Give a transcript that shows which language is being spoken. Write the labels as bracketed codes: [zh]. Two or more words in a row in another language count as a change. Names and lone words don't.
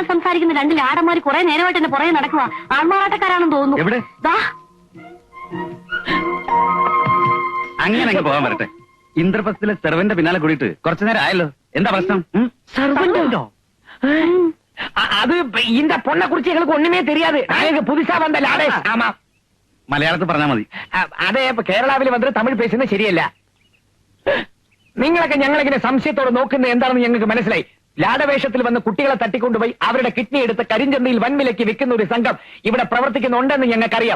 [ml] സംസാരിക്കുന്ന രണ്ട് ലാടന്മാർ കുറെ നേരമായിട്ട് എന്നെ പുറകെ നടക്കുക. ആൺമാറാട്ടക്കാരാണെന്ന് തോന്നുന്നു. എവിടെ? ദാ. അങ്ങനെ പോകാൻ വരട്ടെ. ഇന്ദ്രപ്രസ്ഥത്തിലെ സെർവന്റെ പിന്നാലെ കൂടിയിട്ട് കുറച്ചു നേരം ആയല്ലോ. എന്താ പ്രശ്നം? സർവന്റോ? [ta] அது இந்த பொண்ணை குறிச்சு எங்களுக்கு ஒண்ணுமே தெரியாது. நாங்க புதுசா வந்த லாடேஷ். ஆமா, [ml] മലയാളത്തിൽ പറഞ്ഞാൽ മതി. അതേ ഇപ്പൊ കേരളാവിൽ വന്നിട്ട് തമിഴ് പേശുന്നത് ശരിയല്ല. നിങ്ങളൊക്കെ ഞങ്ങളിങ്ങനെ സംശയത്തോടെ നോക്കുന്നത് എന്താണെന്ന് ഞങ്ങൾക്ക് മനസ്സിലായി. ലാടവേഷത്തിൽ വന്ന് കുട്ടികളെ തട്ടിക്കൊണ്ടുപോയി അവരുടെ കിഡ്നി എടുത്ത് കരിഞ്ചന്തയിൽ വൻവിലയ്ക്ക് വിൽക്കുന്ന ഒരു സംഘം ഇവിടെ പ്രവർത്തിക്കുന്നുണ്ടെന്ന് ഞങ്ങൾക്കറിയാം.